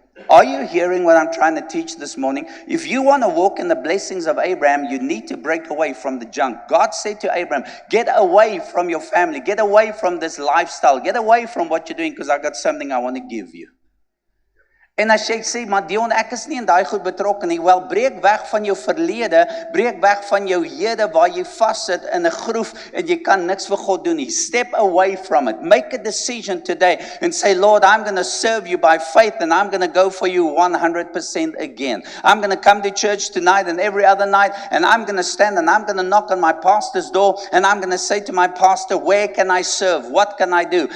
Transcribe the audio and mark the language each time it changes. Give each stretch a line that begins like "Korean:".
English: Are you hearing what I'm trying to teach this morning? If you want to walk in the blessings of Abraham, you need to break away from the junk. God said to Abraham, get away from your family, get away from this lifestyle, get away from what you're doing, because I got something I want to give you.
Afrikaans: En as jy sê, maar Dion, ek is nie in daai goed betrokke nie. Wel, breek weg van jou verlede, breek weg van jou hede waar jy vassit in 'n groef en jy kan niks vir God doen nie.
English: Step away from it. Make a decision today and say, Lord, I'm going to serve you by faith and I'm going to go for you 100% again. I'm going to come to church tonight and every other night and I'm going to stand and I'm going to knock on my pastor's door and I'm going to say to my pastor, where can I serve? What can I do?